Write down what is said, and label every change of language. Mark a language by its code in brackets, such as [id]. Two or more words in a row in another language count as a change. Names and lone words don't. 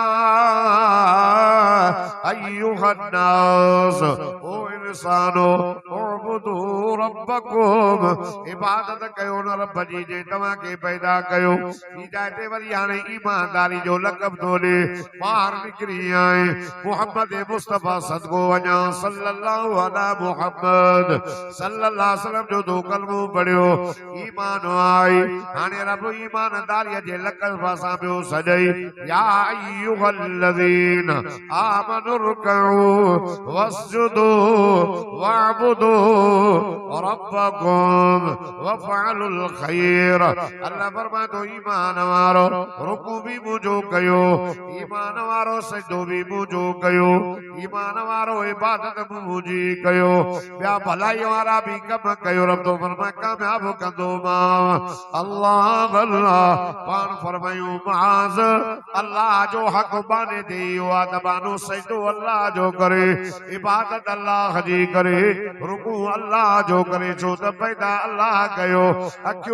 [ar] أيها الناس [sd] ओ इंसानो [ar] اعبدوا ربكم [sd] इबादत कयो न रब जी जे तव्हां खे पैदा कयो हिदायत वरी हाणे ईमानदारी जो लक़ब थो ॾे ॿाहिरि निकिरी आए मोहम्मद मुस्तफ़ा सदको वञा [ar] صلى الله على محمد صلى الله عليه وسلم [sd] जो दो कलमो पढ़ियो ईमान आई हाणे रब ईमानदारीअ जे लक़ब सां ॿियो सॼई [ar] يا أيها الذين آمنوا اركعوا واسجدوا واعبدوا ربكم وافعلوا الخير [sd] अल्लाह फरमाए थो ईमान वारो रुकू भी मुंहिंजो कयो ईमान वारो सजदो भी मुंहिंजो कयो ईमान वारो इबादत भी मुंहिंजी कयो ॿिया भलाई वारा भी कम कयो रब तो फरमाए कामयाब कंदो मां अल्लाह अल्लाह पाण फरमायूं माज़ अल्लाह जो हक बाने दे बानो सजदो अल्लाह जो करे इबादत अल्लाह जी करे रुकू अल्लाह जो करे छो त पैदा अल्लाह कयो अखियूं